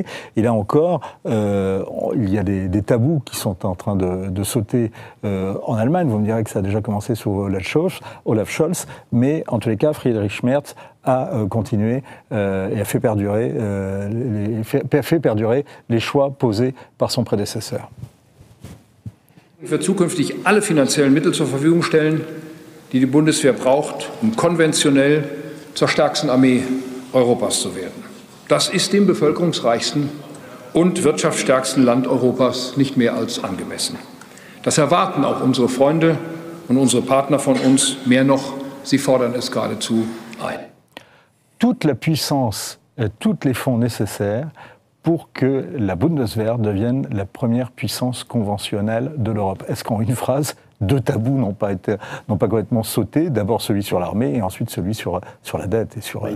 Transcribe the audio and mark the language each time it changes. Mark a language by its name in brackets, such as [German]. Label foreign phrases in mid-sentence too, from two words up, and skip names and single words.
[French] Et là encore, il y a des tabous qui sont en train de sauter en Allemagne. Vous me direz que ça a déjà commencé sous Olaf Scholz, mais en tous les cas, Friedrich Merz a continué et a fait perdurer les choix posés par son prédécesseur. [German] Wird zukünftig alle finanziellen Mittel zur Verfügung stellen, die die Bundeswehr braucht, um konventionell zur stärksten Armee Europas zu werden. Das ist dem bevölkerungsreichsten und wirtschaftsstärksten Land Europas nicht mehr als angemessen. Das erwarten auch unsere Freunde und unsere Partner von uns. Mehr noch, sie fordern es geradezu ein. [French] Toute la puissance, tous les fonds nécessaires pour que la Bundeswehr devienne la première puissance conventionnelle de l'Europe. Est-ce qu'en une phrase, deux tabous n'ont pas complètement sauté, d'abord celui sur l'armée et ensuite celui sur la dette et sur...